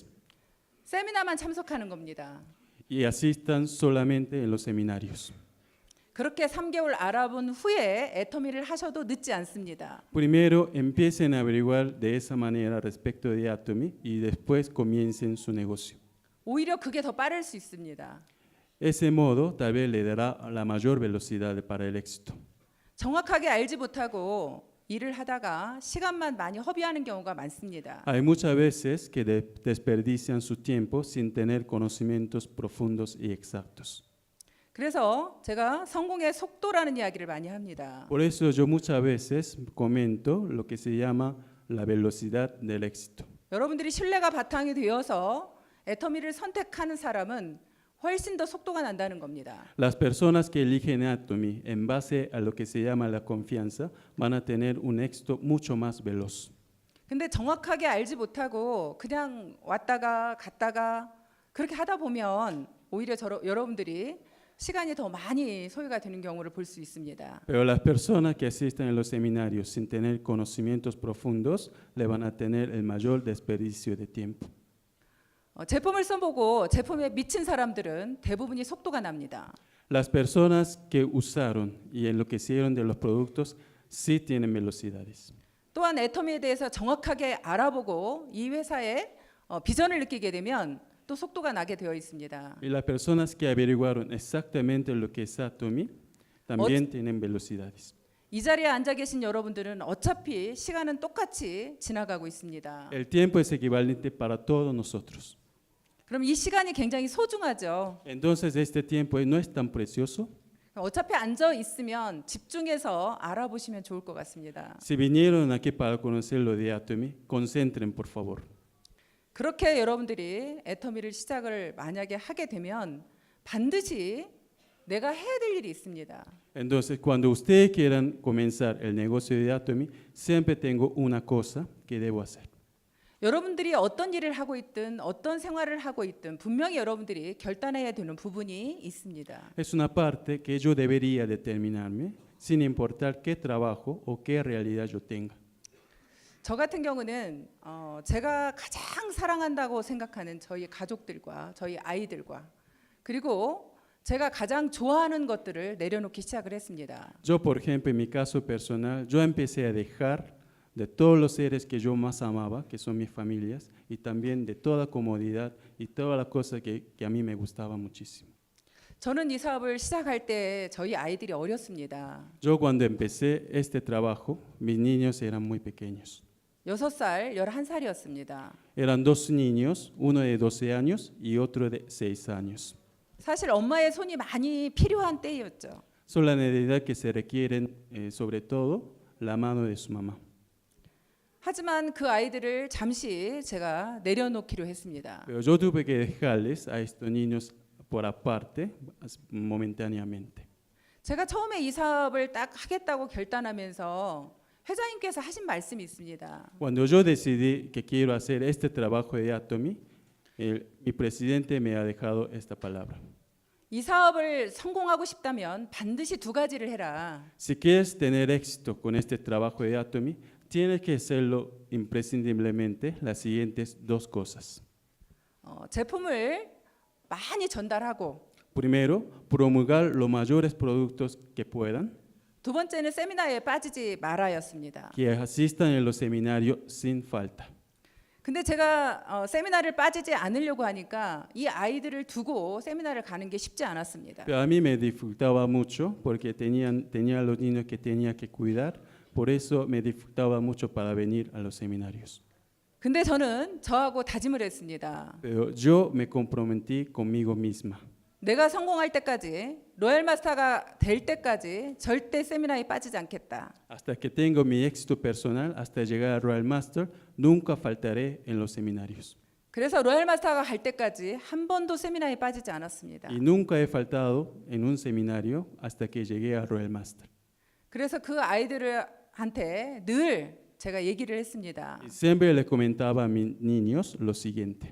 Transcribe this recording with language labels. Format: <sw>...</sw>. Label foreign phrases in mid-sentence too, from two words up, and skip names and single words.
<ko>세미나만 참석하는 겁니다.</ko> <es>y asistan solamente en los seminarios.</es> <ko>그렇게 3개월 알아본 후에 애터미를 하셔도 늦지 않습니다.</ko> <es>Primero empiecen a averiguar de esa manera respecto de Atomy y después comiencen su negocio.</es> <ko>오히려 그게 더 빠를 수 있습니다.</ko> <es>Ese modo tal vez le dará la mayor velocidad para el éxito.</es> <ko>정확하게 알지 못하고 일을 하다가 시간만 많이 허비하는 경우가 많습니다.</ko> <es>Hay muchas veces que desperdician su tiempo sin tener conocimientos profundos y exactos.</es> <ko>그래서 제가 성공의 속도라는 이야기를 많이 합니다.</ko> <es>Por eso yo muchas veces comento lo que se llama la velocidad del éxito.</es> <ko>여러분들이 신뢰가 바탕이 되어서 애터미를 선택하는 사람은 훨씬 더 속도가 난다는 겁니다.</ko> <es>Las personas que eligen Atomy en base a lo que se llama la confianza van a tener un éxito mucho más veloz.</es> <ko>근데 정확하게 알지 못하고 그냥 왔다가 갔다가 그렇게 하다 보면 오히려 여러분들이 시간이 더 많이 소요가 되는 경우를 볼 수 있습니다.</ko> <es>Pero las personas que asisten a los seminarios sin tener conocimientos profundos le van a tener el mayor desperdicio de tiempo.</es> <ko>제품을 써보고 제품에 미친 사람들은 대부분이 속도가 납니다.</ko> <es>Las personas que usaron y enloquecieron de los productos sí tienen velocidades.</es> <ko>또한 애터미에 대해서 정확하게 알아보고 이 회사의 비전을 느끼게 되면 또 속도가 나게 되어 있습니다.</ko> <es>Y las personas que averiguaron exactamente lo que es Atomy también tienen velocidades.</es> <ko>이 자리에 앉아 계신 여러분들은 어차피 시간은 똑같이 지나가고 있습니다.</ko> <es>El tiempo es equivalente para todos nosotros.</es> <ko>그럼 이 시간이 굉장히 소중하죠.</ko> <es>Entonces este tiempo no es tan precioso.</es> <ko>어차피 앉아 있으면 집중해서 알아보시면 좋을 것 같습니다.</ko> <es>Si vinieron aquí para conocer lo de Atomy, concentren por favor.</es> <ko>그렇게 여러분들이 애터미를 시작을 만약에 하게 되면 반드시 내가 해야 될 일이 있습니다.</ko> <es>Entonces, cuando ustedes quieran comenzar el negocio de Atomy, siempre tengo una cosa que debo hacer.</es> <ko>여러분들이 어떤 일을 하고 있든 어떤 생활을 하고 있든 분명히 여러분들이 결단해야 되는 부분이 있습니다.</ko> <es>Es una parte que yo debería determinarme, sin importar qué trabajo o qué realidad yo tenga.</es> <ko>저 같은 경우는 제가 가장 사랑한다고 생각하는 저희 가족들과 저희 아이들과 그리고 제가 가장 좋아하는 것들을 내려놓기 시작을 했습니다.</ko> <es>Yo, por ejemplo, en mi caso personal, yo empecé a dejar de todos los seres que yo más amaba, que son mis familias, y también de toda comodidad y todas las cosas que a mí me gustaban muchísimo.</es> <ko>저는 이 사업을 시작할 때 저희 아이들이 어렸습니다.</ko> <es>Yo cuando empecé este trabajo, mis niños eran muy pequeños.</es> <ko>6살, 11살이었습니다.</ko> <es>Eran dos niños, uno de 12 años y otro de 6 años.</es> <ko>사실 엄마의 손이 많이 필요한 때였죠.</ko> <es>Son la necesidad que se requieren, sobre todo, la mano de su mamá.</es> <ko>하지만 그 아이들을 잠시 제가 내려놓기로 했습니다.</ko> <es>Pero yo tuve que dejarles a estos niños por aparte, momentáneamente.</es> <ko>제가 처음에 이 사업을 딱 하겠다고 결단하면서 회장님께서 하신 말씀이 있습니다.</ko> <es>Cuando yo decidí que quiero hacer este trabajo de Atomy, mi presidente me ha dejado esta palabra.</es> <ko>이 사업을 성공하고 싶다면 반드시 두 가지를 해라.</ko> <es>Si quieres tener éxito con este trabajo de Atomy, tienes que hacerlo imprescindiblemente las siguientes dos cosas.</es> <ko>제품을 많이 전달하고</ko> <es>Primero, promulgar los mayores productos que puedan,</es> <ko>두 번째는 세미나에 빠지지 말아였습니다.</ko> <es>que asistan en los seminarios sin falta.</es> <ko>근데 제가 세미나를 빠지지 않으려고 하니까 이 아이들을 두고 세미나를 가는 게 쉽지 않았습니다.</ko> <es>Pero a mí me dificultaba mucho porque tenía los niños que tenía que cuidar, por eso me dificultaba mucho para venir a los seminarios.</es> <ko>근데 저는 저하고 다짐을 했습니다.</ko> <es>Pero yo me comprometí conmigo misma.</es> <ko>내가 성공할 때까지 로얄 마스터가 될 때까지 절대 세미나에 빠지지 않겠다.</ko> <es>Hasta que tengo mi éxito personal, hasta llegar a Royal Master, nunca faltaré en los seminarios.</es> <ko>그래서 로얄 마스터가 갈 때까지 한 번도 세미나에 빠지지 않았습니다.</ko> <es>Y nunca he faltado en un seminario hasta que llegué a Royal Master.</es> <ko>그래서 그 아이들한테 늘 제가 얘기를 했습니다.</ko> <es>Y siempre les comentaba a mis niños lo siguiente.</es>